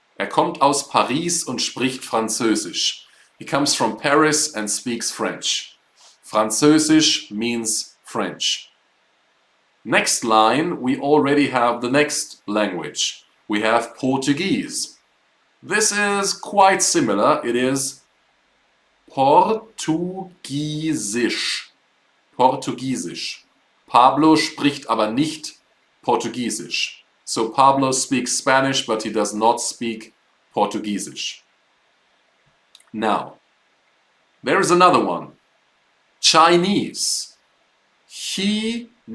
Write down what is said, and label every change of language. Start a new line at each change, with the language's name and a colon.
German: Kommt aus Paris und spricht Französisch.
English: He comes from Paris and speaks French. Französisch means French. Next line, we already have the next language. We have Portuguese. This is quite similar. It is Portugiesisch. Portugiesisch.
German: Pablo spricht aber nicht Portugiesisch.
English: So Pablo speaks Spanish, but he does not speak Portugiesisch. Now, there is another one. Chinese. Chinesisch.